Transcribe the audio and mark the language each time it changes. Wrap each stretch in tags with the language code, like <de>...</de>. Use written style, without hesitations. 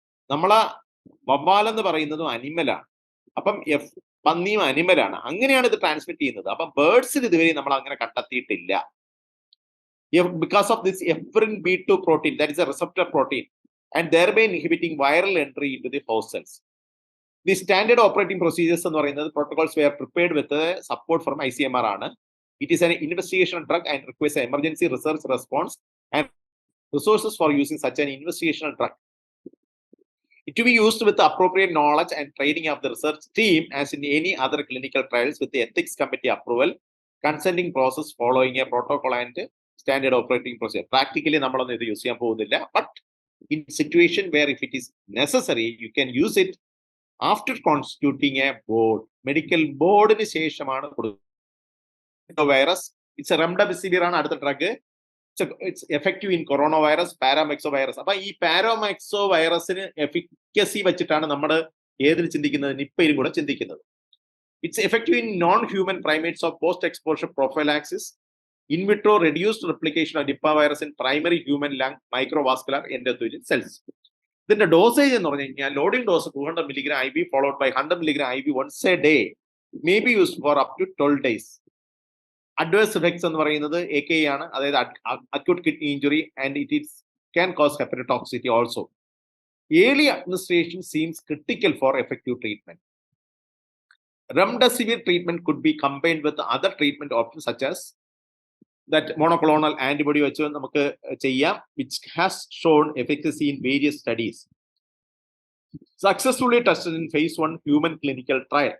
<ml>നമ്മളെ വവ്വാലെന്ന് പറയുന്നതും അനിമലാണ്. അപ്പം പന്നിയും അനിമലാണ്. അങ്ങനെയാണ് ഇത് ട്രാൻസ്മിറ്റ് ചെയ്യുന്നത്. അപ്പം ബേർഡ്സിൽ ഇതുവരെ നമ്മൾ അങ്ങനെ കണ്ടെത്തിയിട്ടില്ല.</ml> <en>Because of this ephrin B2 protein, that is a receptor protein, and thereby inhibiting viral entry into the host cells. The standard operating procedures എന്ന് പറയുന്നത് protocols were prepared with support from ICMR ആണ്. It is an investigational drug and requires an emergency research response and resources for using such an investigational drug. It to be used with the appropriate knowledge and training of the research team as in any other clinical trials with the ethics committee approval, consenting process following a protocol and standard operating procedure.</en> <ml>Practically നമ്മളൊന്നും ഇത് use ചെയ്യാൻ പോകുന്നില്ല.</ml> <en>But in situation where if it is necessary, you can use it after constituting a board.</en> <ml>Medical boardന് ശേഷമാണ് കൊടുക്കുന്നത്.</ml> <en>virus it's remdesivir</en> <ml>ആണ് അടുത്ത drug.</ml> <en>It's effective in corona virus, paramyxo virus.</en> <ml>അപ്പൊ ഈ പാരാമെക്സോ വൈറസിന് എഫിക്കസി വെച്ചിട്ടാണ് നമ്മൾ ഏതിൽ ചിന്തിക്കുന്നത്, നിപ്പയിലും കൂടെ ചിന്തിക്കുന്നത്.</ml> <en>It's effective in non human primates of post exposure prophylaxis, in vitro reduced replication of Nipah virus in primary human lung microvascular endothelial cells.</en> <ml>ഇതിന്റെ dosage എന്ന് പറഞ്ഞു കഴിഞ്ഞാൽ</ml> <en>Loading dose 200 mg IV followed by 100 mg IV once a day may be used for up to 12 days.</en> <ml>Adverse effects എന്ന് പറയുന്നത്</ml> <en>AKE ആണ്, അതായത് acute kidney injury and it can cause hepatotoxicity also. Early administration seems critical for effective treatment. Remdesivir treatment could be combined with other treatment option such as that monoclonal antibody</en> <ml>വെച്ച് നമുക്ക് ചെയ്യാം,</ml> <en>Which has shown efficacy in various studies, successfully tested in phase 1 human clinical trial.</en>